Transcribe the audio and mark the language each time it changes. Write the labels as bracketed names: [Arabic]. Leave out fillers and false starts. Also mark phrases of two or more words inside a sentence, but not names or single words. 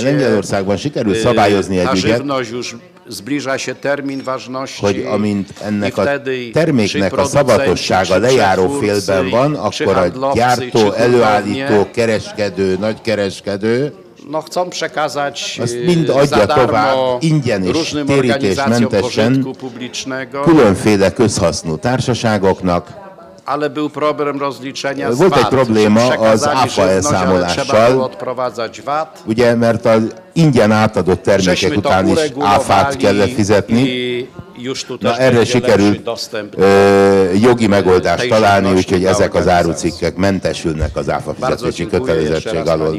[Hungarian] Lengyelországban sikerült szabályozni egy ügyet, [Polish] już zbliża się termin ważności, [Hungarian] hogy amint ennek a terméknek a szavatossága lejáró félben van, akkor a gyártó, előállító, kereskedő, nagykereskedő [Polish] chcą przekazać [Hungarian] mind adja tovább ingyen és térítésmentesen különféle közhasznú társaságoknak. [Polish] Ale był problem rozliczenia [Hungarian] Volt egy probléma az áfa elszámolással, ugye, mert az ingyen átadott termékek után is áfát kellett fizetni. Na, erre sikerült jogi megoldást találni, úgyhogy ezek az árucikkek mentesülnek az áfa fizetési kötelezettség alól.